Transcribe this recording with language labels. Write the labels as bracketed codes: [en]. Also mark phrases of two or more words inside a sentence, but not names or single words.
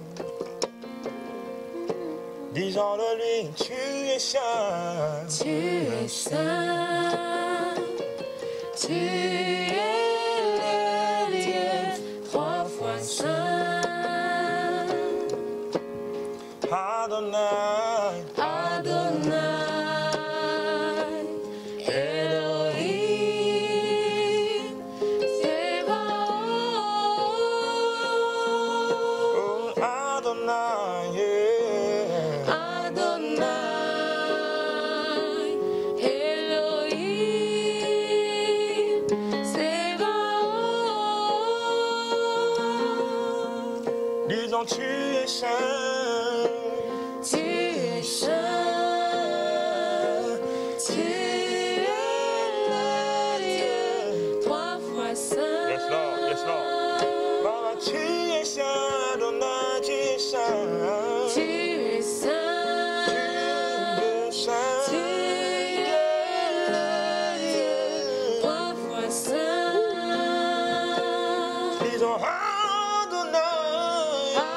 [fr] Disons-le lui, tu es saint. Tu es saint, tu es le Dieu trois fois saint. Adonai, Adonai, Elohim, Sebaoth. oh Adonai, yeah. Adonai, Elohim, Sebaoth. Disons tu es saint. Tu es saint, tu es le Dieu trois fois saint. [en] Yes Lord, yes Lord. [fr] Baba, tu es saint, Adonai, tu es saint. Tu es saint, tu es le Dieu trois fois saint. Disons Adonai,